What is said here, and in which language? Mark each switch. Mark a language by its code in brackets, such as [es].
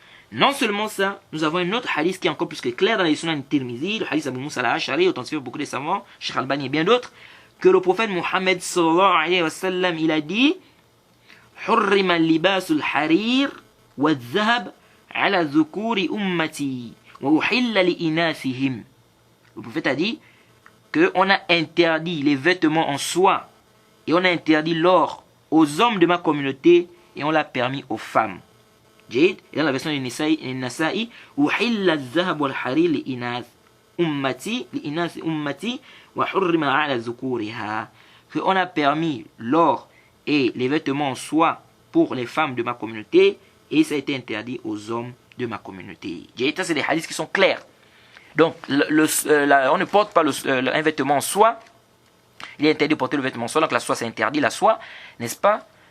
[fr] Non seulement ça, nous avons un autre hadith qui est encore plus que clair dans les Sunan Tirmizi, le hadith Abu Musa al-Ash'ari, authentifié par beaucoup de savants, Cheikh Albani et bien d'autres, que le prophète Muhammad sallallahu alayhi wa sallam, il a dit [ar] حرم اللباس الحرير والذهب على ذكور أمتي وأحل لإناثهم. [fr] Le prophète a dit qu'on a interdit les vêtements en soie et on a interdit l'or aux hommes de ma communauté et on l'a permis aux femmes. Et dans la version de Nasa'i, [ar] أحل الذهب والحرير لإناث أمتي وحرم على ذكورها. [fr] On a permis l'or et les vêtements en soie pour les femmes de ma communauté et ça a été interdit aux hommes de ma communauté. Ça, c'est des hadiths qui sont clairs. Donc, on ne porte pas un vêtement en soie. Il est interdit de porter le vêtement en soie. Donc, la soie, c'est interdit, la soie, n'est-ce pas?